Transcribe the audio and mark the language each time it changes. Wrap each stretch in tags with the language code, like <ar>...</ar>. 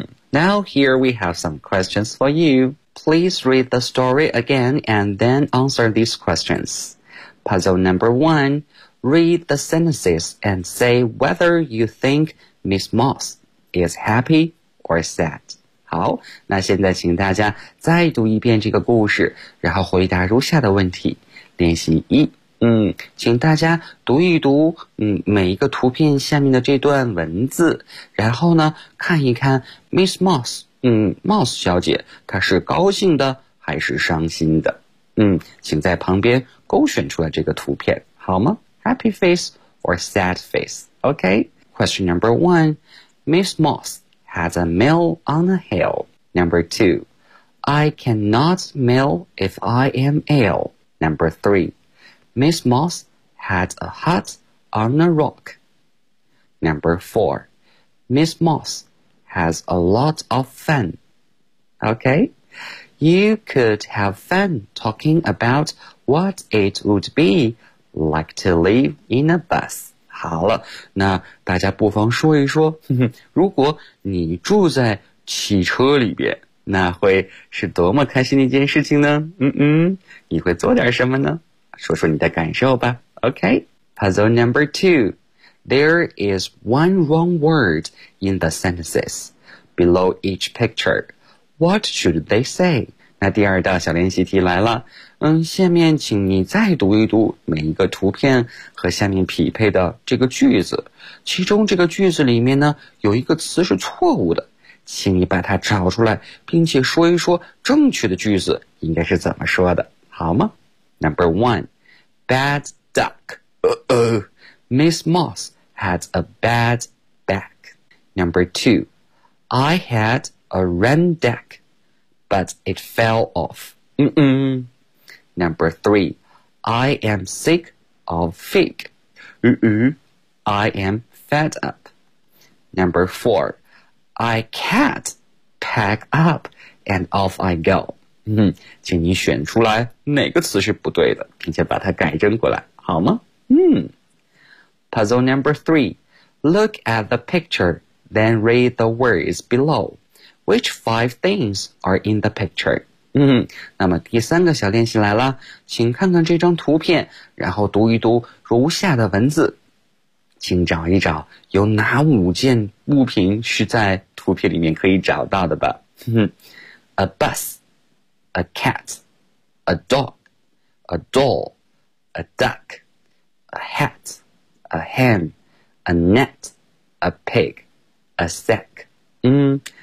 <en>Now here we have some questions for you. Please read the story again and then answer these questions. Puzzle number one, read the sentences and say whether you think Miss Moss is happy or sad.</en> <zh>好，那现在请大家再读一遍这个故事，然后回答如下的问题。练习一，请大家读一读每一个图片下面的这段文字，然后呢看一看 Miss Moss， Moss 小姐她是高兴的还是伤心的。请在旁边勾选出来这个图片好吗？</zh> <en>Happy face or sad face? OK, question number one, Miss Moss has a mill on a hill. Number two, I cannot mill if I am ill. Number three,Miss Moss had a hut on a rock. Number four, Miss Moss has a lot of fun. Okay, you could have fun talking about what it would be like to live in a bus.</en> <zh>好了，那大家不妨说一说，如果你住在汽车里边，那会是多么开心的一件事情呢？你会做点什么呢？说说你的感受吧。</zh> <en>OK, puzzle number two. There is one wrong word in the sentences below each picture. What should they say?</en> <zh>那第二道小练习题来了。下面请你再读一读每一个图片和下面匹配的这个句子，其中这个句子里面呢有一个词是错误的，请你把它找出来，并且说一说正确的句子应该是怎么说的，好吗？</zh> <en>Number one, bad duck. Miss Moss had a bad back. Number two, I had a rain deck, but it fell off. Number three, I am sick of fig. I am fed up. Number four, I can't pack up and off I go.</en> <zh>请你选出来哪个词是不对的，并且把它改正过来，好吗？</zh> <en>Puzzle number three. Look at the picture, then read the words below. Which five things are in the picture?</en> <zh>那么第三个小练习来了，请看看这张图片，然后读一读如下的文字。请找一找有哪五件物品是在图片里面可以找到的吧。</zh> <en>A bus. A cat, a dog, a doll, a duck, a hat, a hen, a net, a pig, a sack.</en>